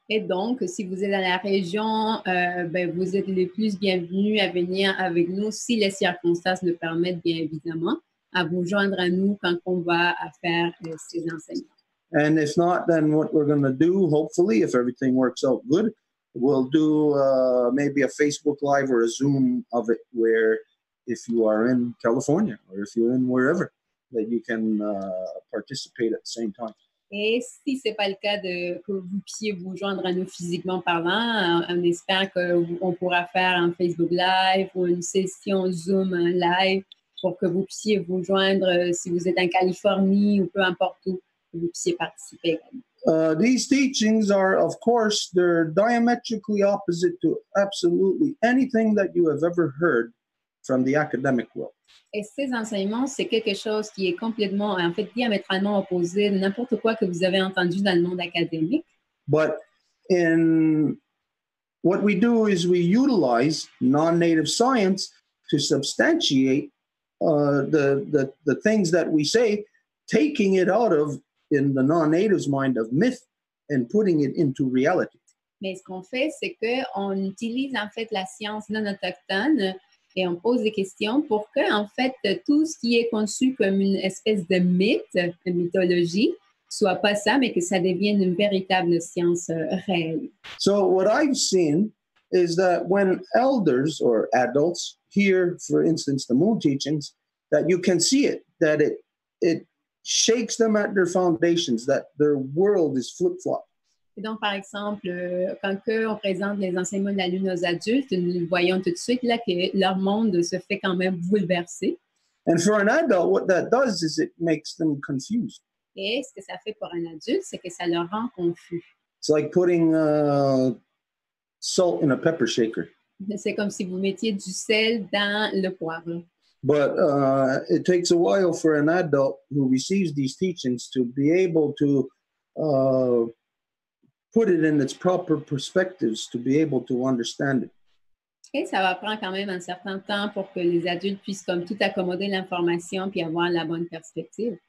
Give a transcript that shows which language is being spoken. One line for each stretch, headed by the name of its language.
French: Et donc, si vous êtes dans la région, vous êtes les plus bienvenus à venir avec nous, si les circonstances le permettent, bien évidemment, à vous joindre à nous quand on va faire ces enseignements.
English: And if not, then what we're going to do, hopefully, if everything works out good, we'll do maybe a Facebook Live or a Zoom of it, where if you are in California or if you're in wherever, that you can participate at the same time.
French: Et si ce n'est pas le cas que vous puissiez vous joindre à nous physiquement parlant, on espère qu'on pourra faire un Facebook Live ou une session Zoom live pour que vous puissiez vous joindre si vous êtes en Californie ou peu importe où, que vous puissiez participer également.
English: These teachings are, of course, they're diametrically opposite to absolutely anything that you have ever heard from the academic world.
French: Et ces enseignements, c'est quelque chose qui est complètement, en fait, diamétralement opposé de n'importe quoi que vous avez entendu dans le monde académique.
English: But in what we do is we utilize non-native science to substantiate the things that we say, taking it out of, in the non-native's mind, of myth and putting it into reality.
French: Mais ce qu'on fait, c'est qu'on utilise en fait la science non autochtone et on pose des questions pour que, en fait, tout ce qui est conçu comme une espèce de mythe, de mythologie, soit pas ça, mais que ça devienne une véritable science réelle.
English: So what I've seen is that when elders or adults hear, for instance, the moon teachings, that you can see it, that it shakes them at their foundations, that their world is flip-flop.
French: Et donc, par exemple, quand on présente les enseignements de la Lune aux adultes, nous voyons tout de suite là, que leur monde se fait quand même bouleverser.
English: And for an adult, what that does is it makes them confused.
French: Et ce que ça fait pour un adulte, c'est que ça leur rend confus.
English: It's like putting salt in a pepper shaker.
French: C'est comme si vous mettiez du sel dans le poivre.
English: But it takes a while for an adult who receives these teachings to be able to put it in its proper perspectives, to be able to understand it.
French: Et ça va prendre quand même un certain temps pour que les adultes puissent comme tout accommoder l'information puis avoir la bonne perspective.